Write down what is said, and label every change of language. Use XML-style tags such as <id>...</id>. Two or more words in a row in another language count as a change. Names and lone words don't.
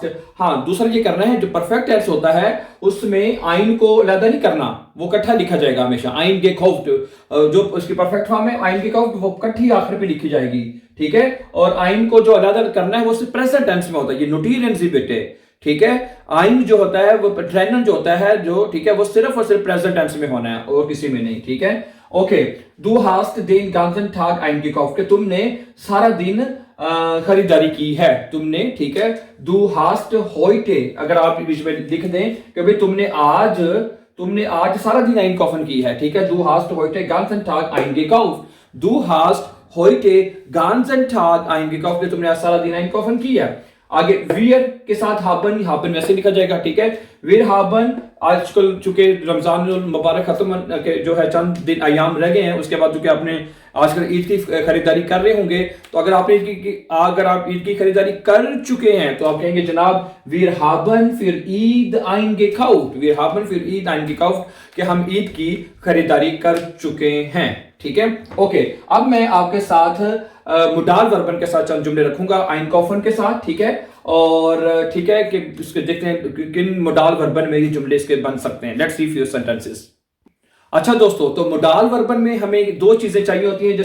<ur>ہاں، دوسرا یہ کرنا ہے، جو</ur> <en>perfect tense</en> <ur>ہوتا ہے اس میں آئن کو الگ نہیں کرنا، وہ اکٹھا لکھا جائے گا ہمیشہ، آئن کے خوف، جو اس کی</ur> <en>perfect form</en> <ur>ہے آئن کے خوف وہ اکٹھی آخر پہ لکھی جائے گی، ٹھیک ہے. اور آئن کو جو الگ کرنا ہے وہ صرف</ur> <en>present tense</en> <ur>میں ہوتا ہے، یہ نوٹیریئنس بیٹے، ٹھیک ہے. آئن جو ہوتا ہے وہ ٹرینن جو ہوتا ہے جو، ٹھیک ہے، وہ صرف اور صرف</ur> <en>present tense</en> <ur>میں ہونا ہے اور کسی میں نہیں، ٹھیک ہے، اوکے.</ur> <de>Du hast den ganzen Tag eingekauft,</de> <ur>کہ تم نے سارا دن خریداری کی ہے، تم نے، ٹھیک ہے.</ur> <de>Du hast heute,</de> <ur>اگر آپ بیچ میں لکھ دیں کہ بھائی تم نے آج تم نے آج سارا دن einkaufen کی ہے، ٹھیک ہے.</ur> <de>Du hast heute ganzen Tag eingekauft, du hast heute ganzen Tag eingekauft,</de> <ur>تم نے آج سارا دن einkaufen کی ہے. آگے wir کے ساتھ</ur> <de>haben, haben</de> <ur>ویسے لکھا جائے گا، ٹھیک ہے.</ur> <de>wir haben,</de> <ur>آج کل چونکہ رمضان مبارک ختم جو ہے چند دن ایام رہ گئے ہیں، اس کے بعد چونکہ آپ نے آج کل عید کی خریداری کر رہے ہوں گے، تو اگر آپ عید کی خریداری کر چکے ہیں تو آپ کہیں گے جناب</ur> <de>wir haben für Eid eingekauft, wir haben für Eid eingekauft,</de> <ur>کہ ہم عید کی خریداری کر چکے ہیں، ٹھیک ہے. اوکے، اب میں آپ کے ساتھ</ur> <de>Modalverben</de> <ur>کے ساتھ چند جملے رکھوں گا einkaufen کے ساتھ، ٹھیک ہے. اور ٹھیک ہے کہ اس کے دیکھتے ہیں کن</ur> <de>Modalverben</de> <ur>میں یہ جملے اس کے بن سکتے ہیں.</ur> <en>Let's see few sentences.</en> <ur>اچھا دوستو، تو</ur> <de>Modalverben</de> <ur>میں ہمیں دو چیزیں چاہیے ہوتی ہیں.</ur>